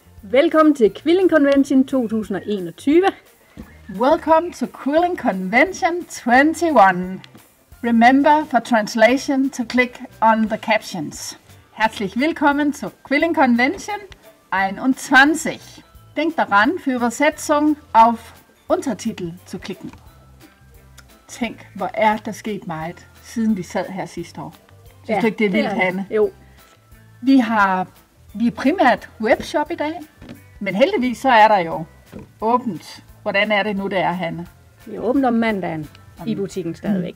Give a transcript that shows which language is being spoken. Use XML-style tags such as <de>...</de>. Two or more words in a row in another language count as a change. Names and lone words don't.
<da>Velkommen til Quilling Convention 2021.</da> <en>Welcome to Quilling Convention 21. Remember for translation to click on the captions.</en> <de>Herzlich willkommen zur Quilling Convention 21. Denk daran, für Übersetzung auf Untertitel zu klicken.</de> <da>Tænk, hvor er der sket meget, siden vi sad her sidste år. Synes du ikke, det er vildt, Hanne? Jo. Vi er primært webshop i dag, men heldigvis så er der jo åbent. Hvordan er det nu, det er, Hanne? Vi er åbent om mandagen i butikken stadigvæk.</da>